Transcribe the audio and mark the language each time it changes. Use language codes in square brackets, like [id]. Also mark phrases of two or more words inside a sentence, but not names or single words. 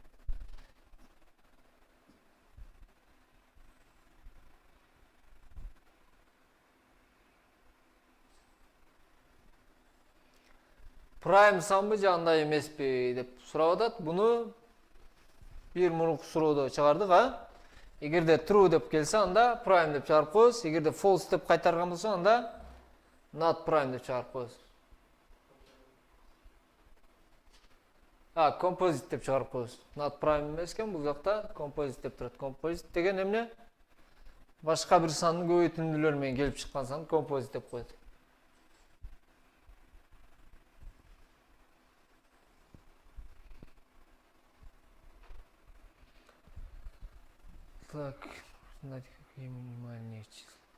[ky] Prime санбы же андай эмеспи деп сурап атат. Буну бир мурунку суроодо чыгардык, а? Эгерде true деп келсе, анда prime деп чыгарып коебуз. Эгерде false деп кайтарган болсо, анда [en] not prime [ky] деп чыгарып коебуз. Composite деп чыгарып коебуз. [en] Not prime [ky] эмес экен, бул жакта composite деп турат. Composite деген эмне? Башка бир сандын көбөйтүндүлөр менен келип чыккан сан composite деп коет. [ru] Так, знать, какие минимальные числа.